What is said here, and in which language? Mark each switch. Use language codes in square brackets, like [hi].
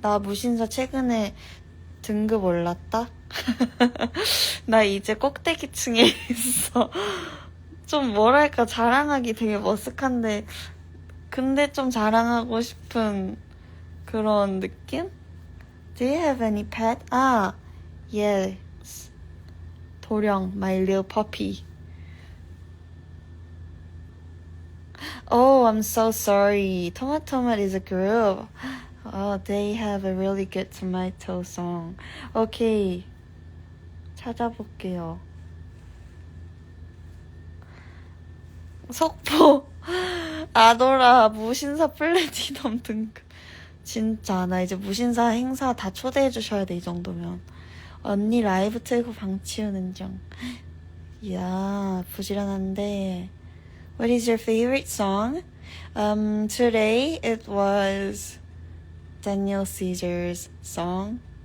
[ko] 나 무신사 최근에 등급 올랐다? 나 이제 꼭대기층에 있어. 좀 뭐랄까 자랑하기 되게 머쓱한데 근데 좀 자랑하고 싶은 그런 느낌? [en] Do you have any pet? Yes. 도령, my little puppy. Oh, I'm so sorry. Tomat is a group. They have a really good tomato song. [ko] Okay. 찾아볼게요. 속보. 아도라 무신사 플래티넘 등급. 진짜 나 이제 무신사 행사 다 초대해 주셔야 돼. 이 정도면. 언니 라이브 틀고 방 치우는 중. 이야 부지런한데. [en] What is your favorite song? Today it was Daniel Caesar's song.